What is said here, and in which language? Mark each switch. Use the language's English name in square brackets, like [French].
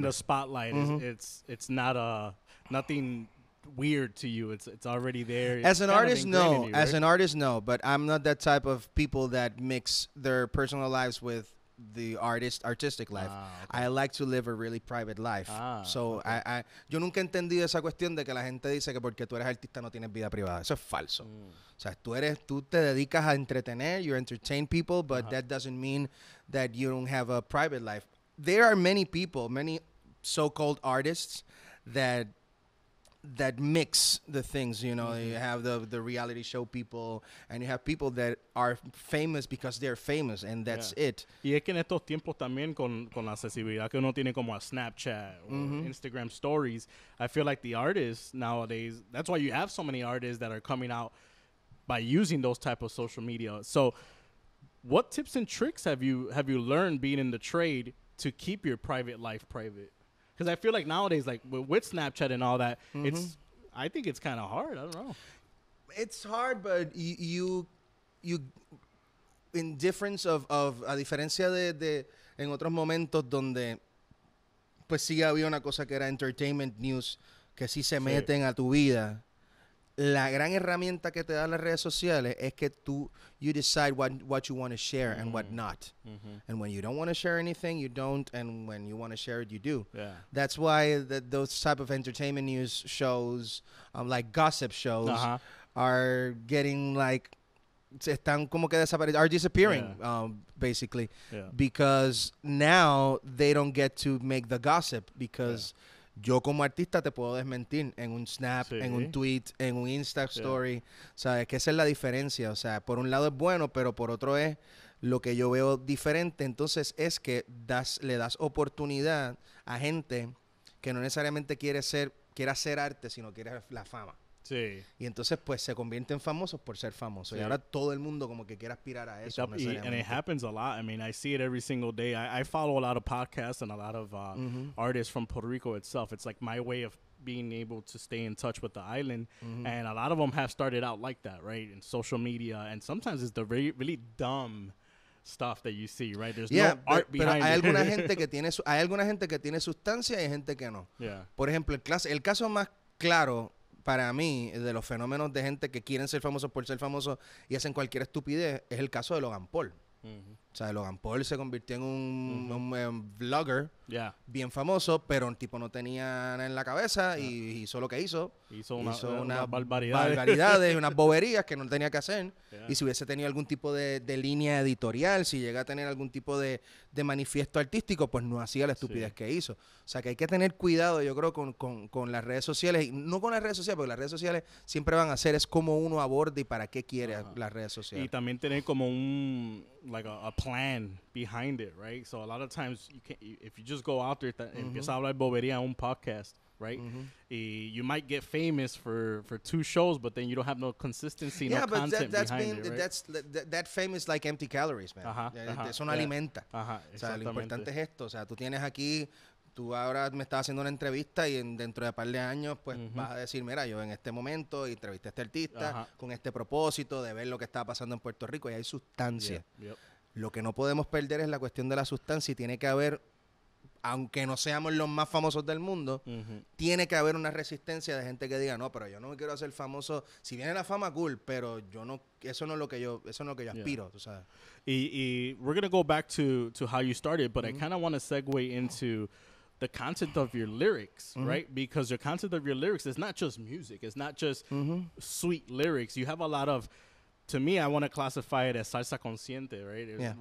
[English] the spotlight it's not nothing weird to you. It's already there. As an artist, no. Right? As an artist, no. But I'm not that type of people that mix their personal lives with the artistic life. I like to live a really private life. [Spanish] Yo nunca he entendido esa cuestión de que la gente dice que porque tú eres artista no tienes vida privada. Eso es falso. O sea, tú te dedicas a entretener, [English] you entertain people, but that doesn't mean that you don't have a private life. There are many people, many so-called artists that mix the things, you know. You have the reality show people, and you have people that are famous because they're famous, and that's it. [Spanish] Y es que en estos tiempos también con la accesibilidad que uno tiene como a [English] Snapchat or Instagram stories, I feel like the artists nowadays, that's why you have so many artists that are coming out by using those type of social media. So what tips and tricks have you learned being in the trade to keep your private life private? Because I feel like nowadays, like with Snapchat and all that, I think it's kind of hard. I don't know. It's hard, but you in difference of [Spanish] a diferencia de en otros momentos donde pues sí había una cosa que era [English] entertainment news [Spanish] que sí se meten a tu vida. La gran herramienta que te dan las redes sociales es que [English] you decide what you want to share and what not. And when you don't want to share anything, you don't. And when you want to share it, you do. Yeah. That's why those type of entertainment news shows, like gossip shows, are getting like, [Spanish] están como que [English] are disappearing, basically. Yeah. Because now they don't get to make the gossip because... [Spanish] Yo como artista te puedo desmentir en un snap, en un tweet, en un Insta story. ¿Sabes? Que esa es la diferencia. O sea, por un lado es bueno, pero por otro es lo que yo veo diferente. Entonces es que le das oportunidad a gente que no necesariamente quiere hacer arte, sino quiere la fama. Sí. Y entonces pues se convierten famosos por ser famosos. Y ahora todo el mundo como que quiere aspirar a eso. [English] And it happens a lot. I mean, I see it every single day. I follow a lot of podcasts and a lot of artists from Puerto Rico itself. It's like my way of being able to stay in touch with the island. And a lot of them have started out like that, right? In social media. And sometimes it's the really, really dumb stuff that you see, right? There's no art behind [Spanish] hay [English] it. [Spanish] Alguna gente que hay alguna gente que tiene sustancia y hay gente que no. [English] Yeah. [Spanish] Por ejemplo, el caso más claro para mí, de los fenómenos de gente que quieren ser famosos por ser famosos y hacen cualquier estupidez, es el caso de Logan Paul. O sea, Logan Paul se convirtió en un vlogger bien famoso, pero el tipo no tenía nada en la cabeza y hizo lo que hizo. Hizo unas barbaridades, unas boberías que no tenía que hacer. Y si hubiese tenido algún tipo de línea editorial, si llega a tener algún tipo de manifiesto artístico, pues no hacía la estupidez que hizo. O sea, que hay que tener cuidado, yo creo, con las redes sociales. Y no con las redes sociales, porque las redes sociales siempre van a ser, es como uno aborda y para qué quiere las redes sociales. Y también tener como [English] a plan behind it, right? So a lot of times if you just go out there [Spanish] empieza a hablar bobería en un [English] podcast, right? You might get famous for 2 shows, but then you don't have no consistency, no content behind it, right? That fame is like empty calories, man. [Spanish] Eso no alimenta. O sea, lo importante es esto. O sea, tú tienes aquí, tú ahora me estás haciendo una entrevista y dentro de un par de años, pues vas a decir, mira, yo en este momento entrevisté a este artista con este propósito de ver lo que está pasando en Puerto Rico y hay sustancia. Lo que no podemos perder es la cuestión de la sustancia y tiene que haber, aunque no seamos los más famosos del mundo, tiene que haber una resistencia de gente que diga, no, pero yo no me quiero hacer famoso. Si viene la fama, cool, pero yo no, eso no es lo que yo aspiro, tú sabes. [English] Y we're going to go back to how you started, but I kind of want to segue into the content of your lyrics, right? Because your content of your lyrics is not just music. It's not just sweet lyrics. You have a lot of, to me, I want to classify it as salsa consciente, right?